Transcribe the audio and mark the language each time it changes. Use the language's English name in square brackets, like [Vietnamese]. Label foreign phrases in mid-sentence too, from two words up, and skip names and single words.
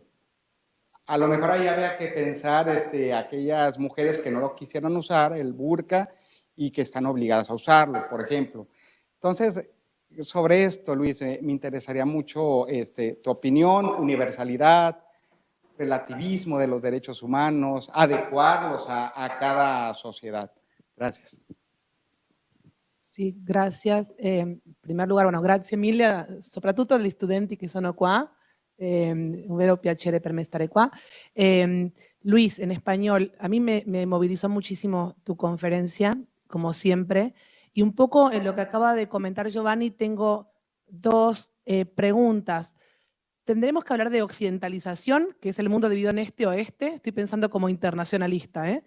[Spanish] A lo mejor ahí habría que pensar aquellas mujeres que no lo quisieran usar, el burka, y que están obligadas a usarlo, por ejemplo. Entonces, sobre esto, Luis, me interesaría mucho tu opinión, universalidad, relativismo de los derechos humanos, adecuarlos a cada sociedad. Gracias. [Italian] Sì, grazie. In primo luogo, bueno, grazie mille, soprattutto agli studenti che sono qua. Un vero piacere per me stare qua. [Spanish] Luis, en español, a mí me movilizó muchísimo tu conferencia, como siempre, y un poco en lo que acaba de comentar Giovanni, tengo 2 preguntas. Tendremos que hablar de occidentalización, que es el mundo dividido en este-oeste, estoy pensando como internacionalista, ¿eh?